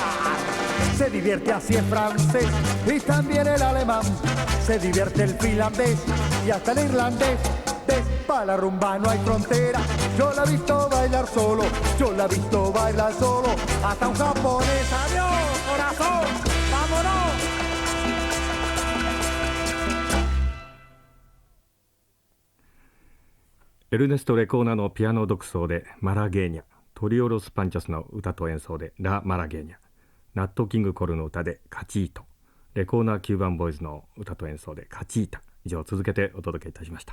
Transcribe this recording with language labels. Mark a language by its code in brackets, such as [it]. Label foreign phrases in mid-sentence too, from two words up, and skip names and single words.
[es] Se divierte así el francés y también el alemán. Se divierte el finlandés y hasta el irlandés. Pa' la rumba no hay frontera. Yo la he visto bailar solo, yo la he visto bailar solo, hasta un japonés. ¡Adiós, corazón! ¡Vámonos! [ja] エルネスト・レコーナのピアノ独奏でマラゲーニャ、トリオロス・パンチョスの歌と演奏でラ・マラゲーニャ、ナット・キング・コルの歌でカチート、レコーナー・キューバン・ボーイズの歌と演奏でカチータ、以上続けてお届けいたしました。